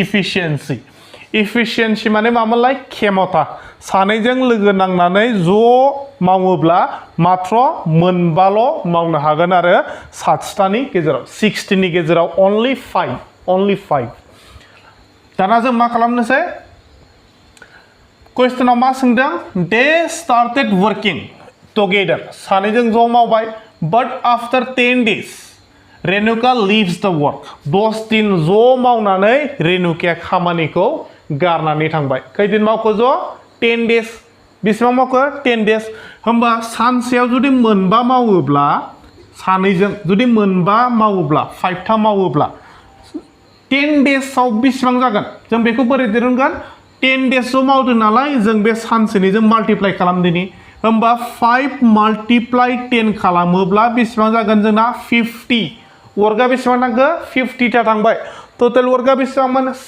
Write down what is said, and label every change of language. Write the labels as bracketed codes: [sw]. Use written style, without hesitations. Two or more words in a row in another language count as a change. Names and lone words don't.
[brx] इफिशियेन्सि माने मामोनलाय खेमता सानैजों लोगो नांनानै ज' मावोब्ला मात्र मोनबाल' मावनो हागोन आरो 60तानि गेजेराव 60 नि गेजेराव only 5 दाना जों मा खालामनोसै क्वेश्चनाव मा सोंदों [en] they started working together [brx] सानैजों ज' मावबाय [en] but after 10 days [brx] रेनुका [en] leaves the work [brx] 10 दिन ज' मावनानै रेनुकाया खामानिखौ गारनानै थांबाय खैदिन मावखो ज' 10 days बेसेबां मावखो 10 days होमबा सानसेयाव जुदि मोनबा मावोब्ला सानैजों जुदि मोनबा मावोब्ला 5 था मावोब्ला 10 days आव बेसेबां जागोन जों बेखौ बोरै दिरुनगोन 10 days आव मावदों नालाय जों बे सानसेनिजों माल्टिप्लाइ खालामदिनि होमबा 5 × 10 खालामोब्ला बेसेबां जागोन जोंना 50 वर्कआ बेसेबां थांखो 50 ता थांबाय टोटल वर्कआ बेसेबांमोन